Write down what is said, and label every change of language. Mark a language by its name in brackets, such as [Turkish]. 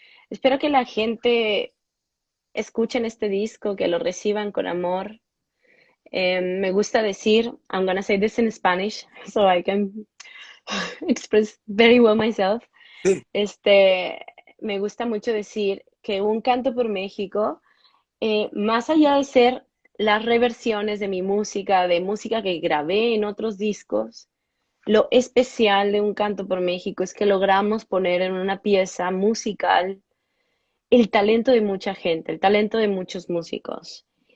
[Spanish] Espero que la gente escuchen este disco, que lo reciban con amor. Me gusta decir, [English] I'm gonna say this in Spanish so I can express very well myself. [Spanish] Sí. Me gusta mucho decir que Un Canto por México, más allá de ser las reversiones de mi música, de música que grabé en otros discos, lo especial de Un Canto por México es que logramos poner en una pieza musical el talento de mucha gente, el talento de muchos músicos.